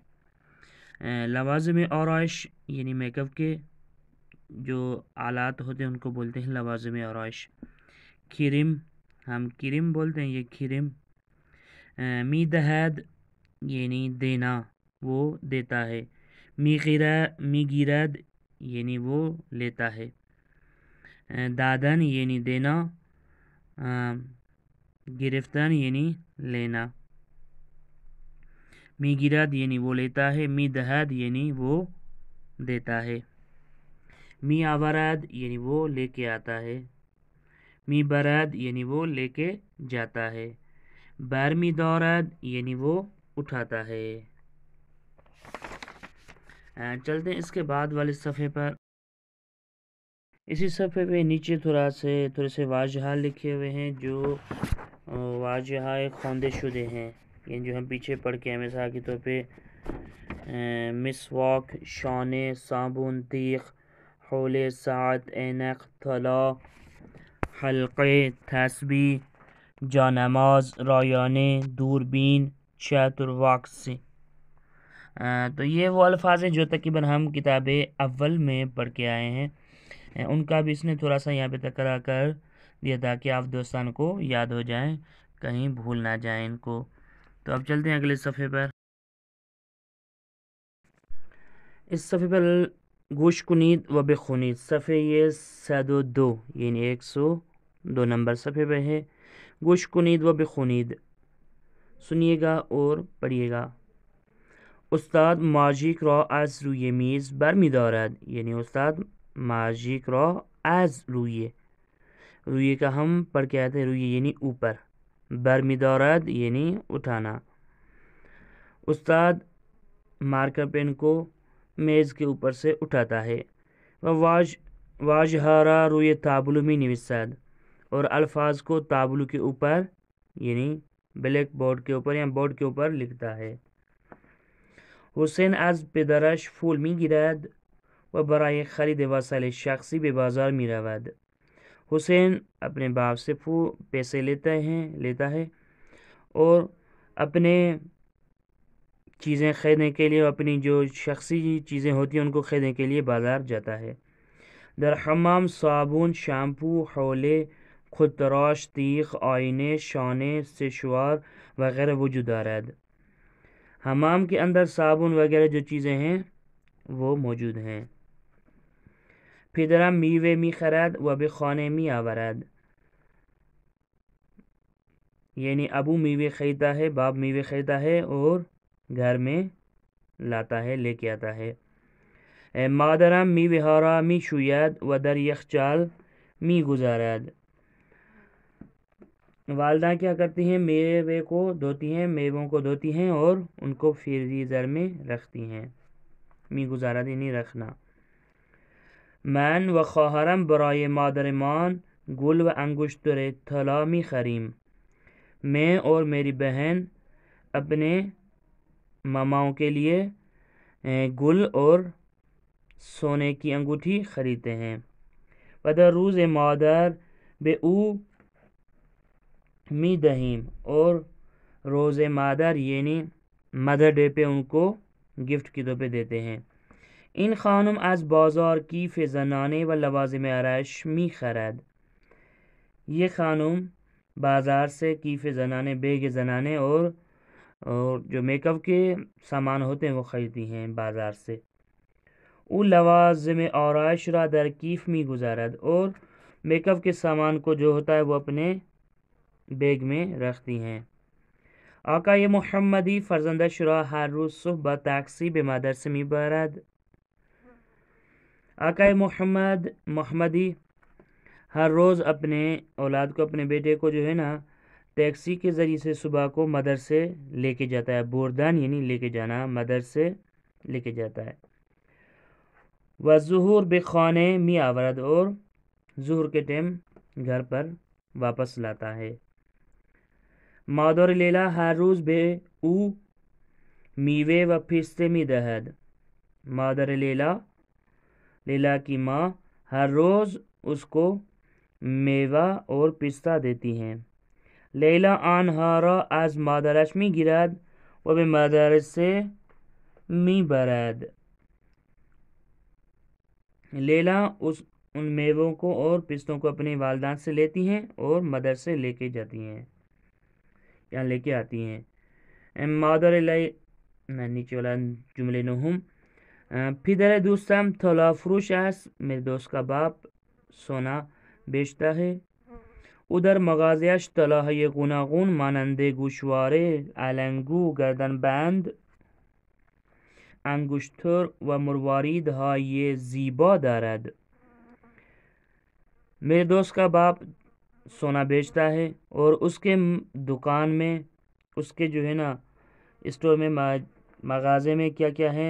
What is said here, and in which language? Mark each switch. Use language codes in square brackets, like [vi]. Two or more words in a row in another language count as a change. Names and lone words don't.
[fa] لوازم آرائش [ur] یعنی میک اپ کے جو آلات ہوتے ہیں ان کو بولتے ہیں [fa] لوازم آرائش. [ur] کریم ہم کریم بولتے ہیں یہ کریم. میدہد یعنی دینا وہ دیتا ہے. میگیرد یعنی وہ لیتا ہے. دادن یعنی دینا. گرفتن یعنی لینا. میگیرد یعنی وہ لیتا ہے. میدہد یعنی وہ دیتا ہے. می آورد یعنی وہ لے کے آتا ہے. می برد یعنی وہ لے کے جاتا ہے. برمی دارد یعنی وہ اٹھاتا ہے. چلتے ہیں اس کے بعد والے صفحے پر. اسی صفحے پہ نیچے تھوڑے سے واجہات لکھے ہوئے ہیں جو [fa] واجہات خواندے شدے [ur] ہیں یعنی جو ہم پیچھے پڑھ کے ہیں. مثال کے طور پہ [fa] مسواک شانے صابن تیغ حولے ساعت اینک طلا حلقے تسبیح جانماز رایانے دوربین چتر واکس. [ur] تو یہ وہ الفاظ ہیں جو تقریباً ہم کتاب اول میں پڑھ کے آئے ہیں. ان کا بھی اس نے تھوڑا سا یہاں پہ تکرار کر دیا تاکہ آپ دوستان کو یاد ہو جائیں کہیں بھول نہ جائیں ان کو. تو اب چلتے ہیں اگلے صفحے پر. اس صفحے پر [fa] گوش کنید و بخونید [ur] صفحے یہ 102 یعنی 102 نمبر صفحے پہ ہے. [fa] گوش کنید و بخونید [ur] سنیے گا اور پڑھیے گا. [fa] استاد ماژیک را از روی میز برمی‌دارد یعنی استاد ماژیک را از روی [ur] کا ہم پڑھ کے آتے ہیں روی یعنی اوپر. برمی‌دارد یعنی اٹھانا. استاد مارکر پین کو میز کے اوپر سے اٹھاتا ہے. [fa] واژہ‌ها را روی تابلو می‌نویسد [ur] اور الفاظ کو تابلو کے اوپر یعنی [en] black board [ur] کے اوپر یا بورڈ کے اوپر لکھتا ہے. [fa] حسین از پدرش پول میگیرد و برای خرید وسایل شخصی به بازار میرود. [ur] حسین اپنے باپ سے پیسے لیتا ہے اور اپنے چیزیں خریدنے کے لیے اپنی جو شخصی چیزیں ہوتی ہیں ان کو خریدنے کے لیے بازار جاتا ہے. [fa] در حمام صابون شیمپو حولے خود تراش تیغ آئینے شانے سشوار وغیرہ وجود دارد. [ur] حمام کے اندر صابن وغیرہ جو چیزیں ہیں وہ موجود ہیں. [fa] پدرم میوه میخرد و به خانه میآورد [ur] یعنی ابو میوه خریدتا ہے باپ میوه خریدتا ہے اور گھر میں لاتا ہے لے کے آتا ہے. [fa] مادرم میوه ها را میشوید و در یخچال میگذارد [ur] والدہ کیا کرتی ہیں میوے کو دھوتی ہیں میووں کو دھوتی ہیں اور ان کو فریزر میں رکھتی ہیں. میگذارد یعنی رکھنا. [fa] من و خواهرم برای مادرمان گل و انگشتر طلا میخریم [ur] میں اور میری بہن اپنے ماماؤں کے لیے گل اور سونے کی انگوٹھی خریدتے ہیں. [fa] و در روز مادر به او می دهیم [ur] اور [fa] روز مادر [ur] یعنی [en] mother day [ur] پہ ان کو گفٹ کے طور پہ دیتے ہیں. [fa] این خانم از بازار کیف زنانه و لوازم آرائش می خرد [ur] یہ خانم بازار سے [fa] کیف زنانے [ur] بیگ زنانے اور جو میک اپ کے سامان ہوتے ہیں وہ خریدتی ہیں بازار سے. [fa] او لوازم آرائش را در کیف می گذارد [ur] اور میک اپ کے سامان کو جو ہوتا ہے وہ اپنے بیگ میں رکھتی ہیں. [fa] آقای محمدی فرزندش را هر روز صبح با تاکسی به مدرسه میبرد. [ur] آقای محمدی ہر روز اپنے اولاد کو اپنے بیٹے کو جو ہے نا ٹیکسی کے ذریعے سے صبح کو مدرسے لے کے جاتا ہے. بردن یعنی لے کے جانا، مدرسے لے کے جاتا ہے. [fa] و ظهر به خانه می‌آورد, [ur] اور ظہر کے ٹائم گھر پر واپس لاتا ہے. [fa] مادر لیلا هر روز به او میوه و پسته می دهد. [ur] مادر لیلا کی ماں ہر روز اس کو میوہ اور پستہ دیتی ہیں. [fa] لیلا آنها را از مادرش می گیرد و به مدرسه می برد. [ur] لیلا ان میووں کو اور پستوں کو اپنے والدان سے لیتی ہیں اور مدرسے لے کے جاتی ہیں یا لے کے آتی ہیں. مادر نیچے والا جملے نهم. [fa] پدر دوستم طلا فروش است. [ur] میرے دوست کا باپ سونا بیچتا ہے. [fa] او در مغازه‌اش طلاهای گوناگون مانند گوشواره، علنگو، گردنبند، انگشتر و مرواریدهای زیبا دارد. [ur] میرے دوست کا باپ سونا بیچتا ہے اور اس کے دکان میں، اس کے جو ہے نا اسٹور میں، مغازے میں کیا کیا ہے؟